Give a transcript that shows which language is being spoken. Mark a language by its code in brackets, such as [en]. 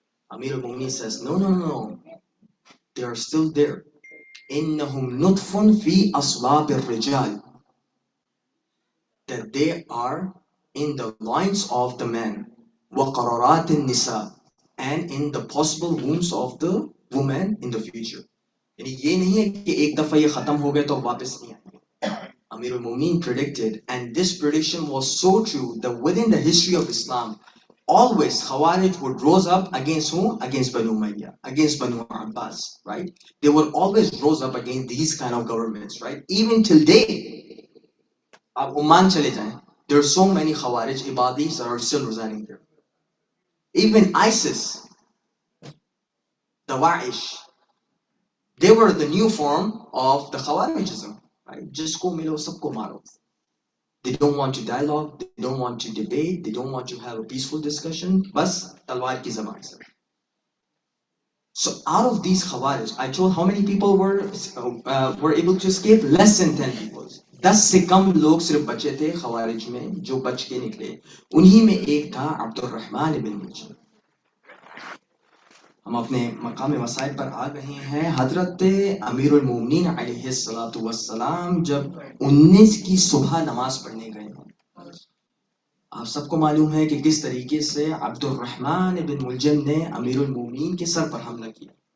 [en] Amir al-Mu'mineen says, no, they are still there. [ar] Innahum nutfun fi aslab ar-rijal, [en] that they are in the loins of the men. [ar] وَقَرَرَاتِ النِّسَاءِ, [en] and in the possible wombs of the women in the future. [ur] یعنی یہ نہیں ہے کہ ایک دفعہ یہ ختم ہو گئے تو واپس نہیں آئیں گے. [en] Amir al-Mu'mineen predicted, and this prediction was so true that within the history of Islam, always Khawarij would rose up against whom? Against Banu Umayyah, against Banu Abbas, right? They would always rose up against these kind of governments, right? Even till date, [ur] آپ Oman چلے جائیں, [en] there are so many Khawarij ibadis that are still residing there. Even ISIS, the Daesh, they were the new form of the Khawarijism, right? Just go [ur] milo, sabko maro. [en] They don't want to dialogue, they don't want to debate, they don't want to have a peaceful discussion. [ur] Bas talwar ki zaban se. [en] So out of these Khawarij, I told how many people were able to escape? Less than 10 people. [ur] 10 سے کم لوگ صرف بچے تھے خوارج میں جو بچ کے نکلے. انہی میں ایک تھا عبد الرحمن بن ملجم. ہم اپنے مقام مسائل پر آ گئے ہیں. حضرت امیر المومنین علیہ السلام جب 19 کی صبح نماز پڑھنے گئے ہیں, آپ سب کو معلوم ہے کہ کس طریقے سے عبد الرحمن بن ملجم نے امیر المومنین کے سر پر حملہ کیا.